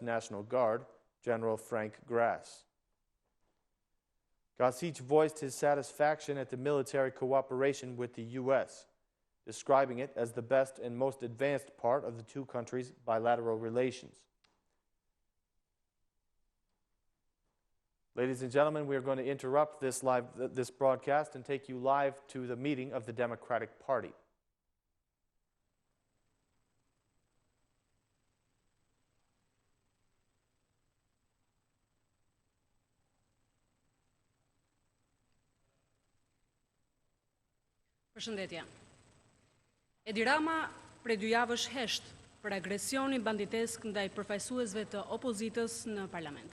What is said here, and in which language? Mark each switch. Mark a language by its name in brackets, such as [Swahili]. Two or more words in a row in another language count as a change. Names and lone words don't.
[English] National Guard, General Frank Grass. Gašić voiced his satisfaction at the military cooperation with the U.S., describing it as the best and most advanced part of the two countries' bilateral relations. Ladies and gentlemen, we are going to interrupt this broadcast and take you live to the meeting of the Democratic Party. [Albanian] Përshëndetje. Edi Rama prej 2 javësh hesht për agresionin banditesk ndaj përfaqësuesve të opozitës në parlament.